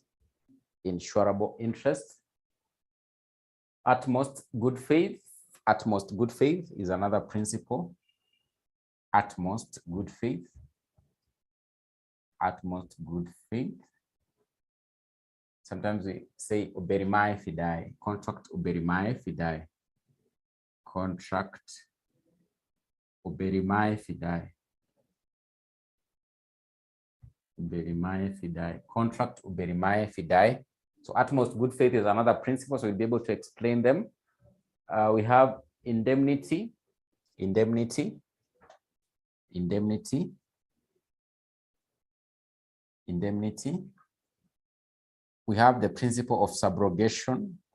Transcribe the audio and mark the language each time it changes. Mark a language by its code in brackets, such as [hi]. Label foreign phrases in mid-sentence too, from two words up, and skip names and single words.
[en] Insurable interest. Utmost good faith. Utmost good faith is another principle. Utmost good faith. Utmost good faith. Sometimes we say [la] uberimae fidai. Contract uberimae fidai. Contract uberimae fidai. Uberimae fidai. Contract uberimae fidai. [en] So utmost good faith is another principle, so we'll be able to explain them. We have indemnity. Indemnity. We have the principle of subrogation.